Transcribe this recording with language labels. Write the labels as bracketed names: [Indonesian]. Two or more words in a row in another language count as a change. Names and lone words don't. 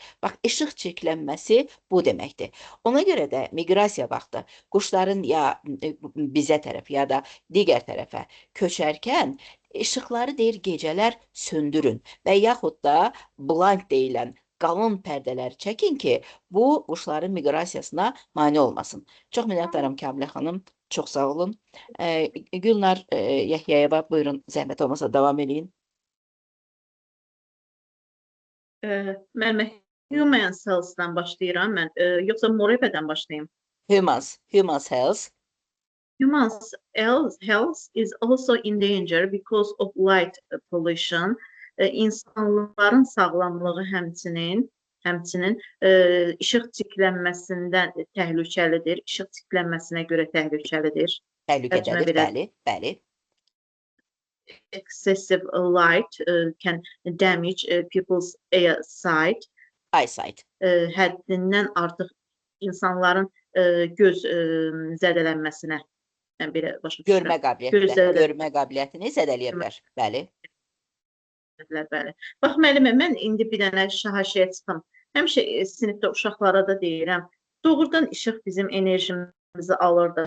[Azerbaijani] Bax, işıq çirklənməsi bu deməkdir. Ona görə də miqrasiya vaxtı quşların ya bizə tərəf ya da digər tərəfə köçərkən işıqları deyir gecələr söndürün və yaxud da blank deyilən qalın pərdələri çəkin ki, bu quşların miqrasiyasına mane olmasın. Çox minnətdaram Kamilə xanım, çox sağ olun. Gülnar Yahyayeva, buyurun, zəhmət olmasa davam edin. Mən [English] human cells- [Azerbaijani] dan başlayıram mən, yoxsa Morebe'dən başlayayım? [English] Humans health. Human health is also in danger because of light pollution. [Azerbaijani] İnsanların sağlamlığı həmçinin işıq çirklənməsindən təhlükəlidir. İşıq çirklənməsinə görə təhlükəlidir. Təhlükədədir, bəli. [English] Excessive light can damage people's eyesight. [Azerbaijani] Həddindən artıq insanların göz zədələnməsinə, belə başa düşürəm. Görmə qabiliyyətini zədələyə bilər, bəli. Bəli. Bax, müəllimə, mən indi bir dənə şahaşiyə çıxım. Həmişə sinifdə uşaqlara da deyirəm, doğrudan işıq bizim enerjimizi alır da.